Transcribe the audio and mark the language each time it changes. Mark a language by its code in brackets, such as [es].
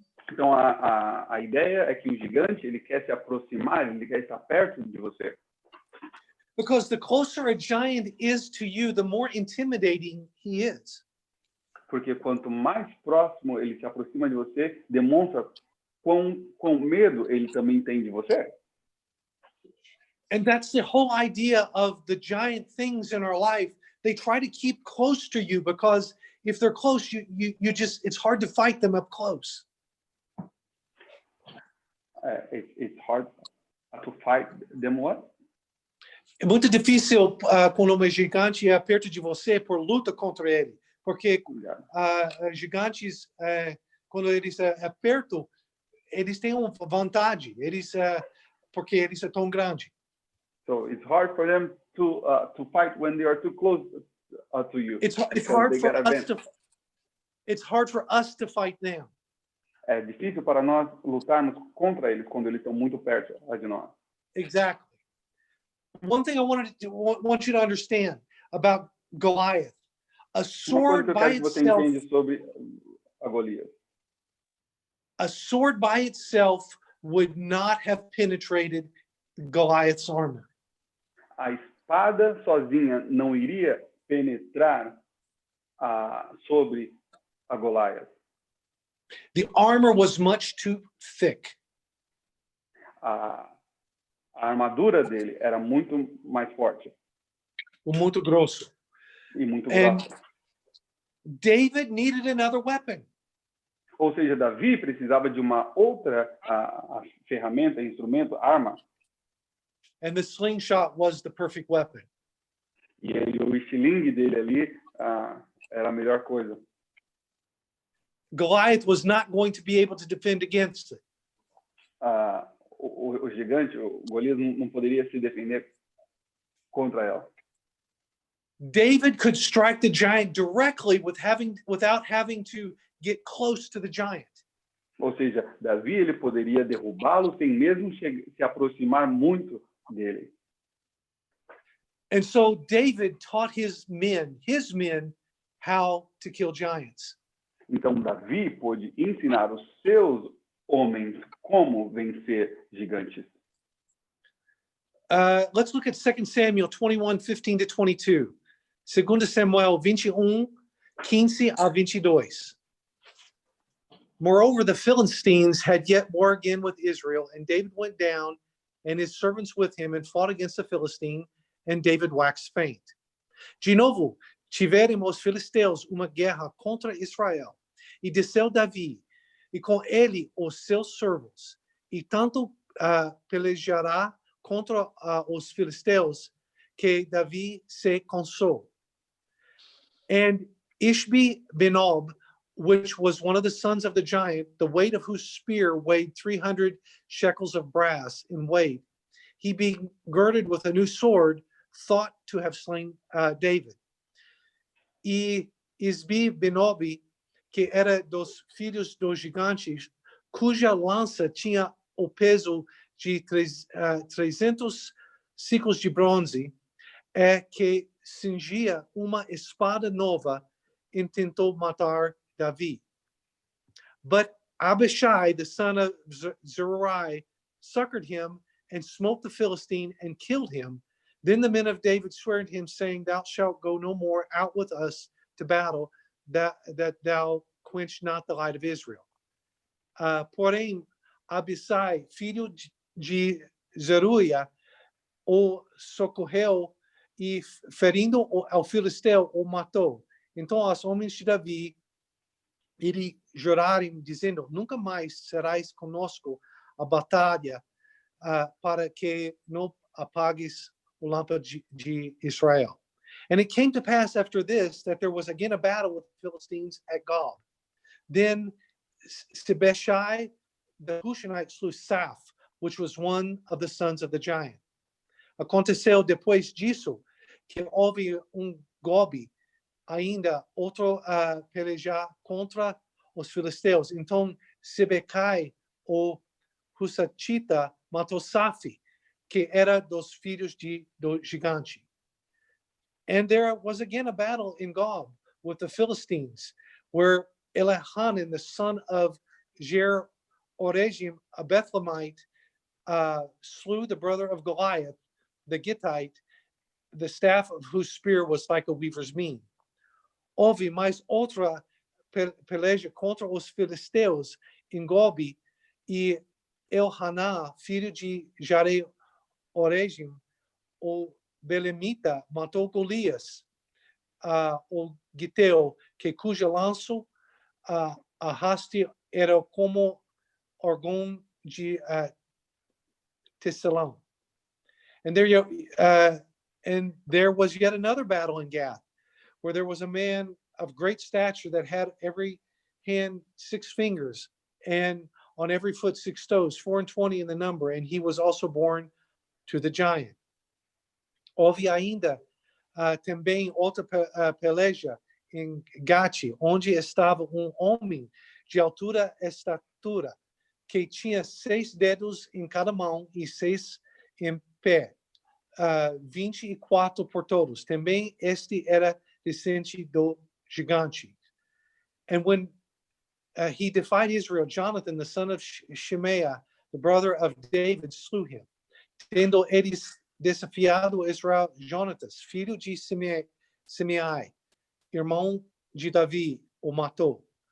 [pt] Então, a ideia é que o gigante, ele quer se aproximar, ele quer estar perto de você. [en] Because the closer a giant is to you, the more intimidating he is. [pt] Porque quanto mais próximo ele se aproxima de você, demonstra quão medo ele também tem de você. [en] And that's the whole idea of the giant things in our life. They try to keep close to you because if they're close, you just, it's hard to fight them up close. It's hard to fight them what? [pt] É muito difícil quando um gigante é perto de você por luta contra ele. Porque gigantes, quando eles é perto, eles têm uma vantagem. Porque eles são tão grandes. [en] So it's hard for them to fight when they are too close to you. It's hard for us to fight them. [pt] É difícil para nós lutarmos contra eles quando eles estão muito perto de nós. [en] Exactly. One thing I want you to understand about Goliath. A sword by itself. [pt] Sobre a Golias. [en] A sword by itself would not have penetrated Goliath's armor. [pt] A espada sozinha não iria penetrar sobre a Golias. [en] The armor was much too thick. [pt] A armadura dele era muito mais forte. Muito grosso. E muito grossa. [en] David needed another weapon. [pt] Ou seja, Davi precisava de uma outra ferramenta, instrumento, arma. [en] And the slingshot was the perfect weapon. [pt] E o estilingue dele ali era a melhor coisa. [en] Goliath was not going to be able to defend against it. [pt] O gigante, o Golias, não poderia se defender contra ela. [en] David could strike the giant directly without having to get close to the giant. [pt] Ou seja, Davi ele poderia derrubá-lo sem mesmo se aproximar muito dele. [en] And so David taught his men how to kill giants. [pt] Então Davi pôde ensinar os seus homens como vencer gigantes. [en] Let's look at 2 Samuel 21:15 to 22. [pt] 2 Samuel 21:15 a 22. [en] Moreover, the Philistines had yet war again with Israel, and David went down, and his servants with him, and fought against the Philistine, and David waxed faint. [pt] De novo, tiveram os filisteus uma guerra contra Israel, e desceu Davi, e com ele os seus servos, e tanto pelejará contra os filisteus que Davi se cansou. [en] And Ishbi-Benob, which was one of the sons of the giant, the weight of whose spear weighed 300 shekels of brass in weight, he being girded with a new sword, thought to have slain David. [pt] E Isbi-Benob, que era dos filhos dos gigantes, cuja lança tinha o peso de 300 ciclos de bronze, que cingia uma espada nova, intentou matar Davi. [en] But Abishai, the son of Zeruiah, succored him and smote the Philistine and killed him. Then the men of David swore to him, saying, Thou shalt go no more out with us to battle, that thou quench not the light of Israel. [pt] Porém, Abishai, filho de Zeruiah, o socorreu e, ferindo ao filisteu, o matou. Então os homens de Davi lhe juraram, dizendo, nunca mais serás conosco a batalha, para que não apagues o lâmpada de Israel. [en] And it came to pass after this that there was again a battle with the Philistines at Gob. Then Sibeshai the Hushanite slew Saph, which was one of the sons of the giant. [pt] Aconteceu depois disso que houve golpe, ainda outro pelejar contra os filisteus. Então Sibecai, o Husatita, matou Saph, que era dos filhos do gigante. [en] And there was again a battle in Gob with the Philistines, where Elihanan, the son of Jer-Oregim, a Bethlehemite, slew the brother of Goliath, the Gittite, the staff of whose spear was like a weaver's beam. [pt] Houve mais outra peleja contra os filisteus em Gobi, e Elhaná, filho de Jare-Oregim, o Belemita, matou Golias, o Giteu, cuja lança a haste era como órgão de tecelão. [en] And there was yet another battle in Gath, where there was a man of great stature that had every hand 6 fingers, and on every foot 6 toes, 24 in the number, and he was also born to the giant. [pt] Houve ainda também outra peleja em Gati, onde estava homem de altura estatura, que tinha 6 dedos em cada mão e 6 em pé, 24 por todos. Também este era descendente do gigante. [en] And when he defied Israel, Jonathan, the son of Shimea, the brother of David, slew him. [pt] Tendo eles desafiado Israel, Jonatas, filho de Simei, irmão de Davi, o matou.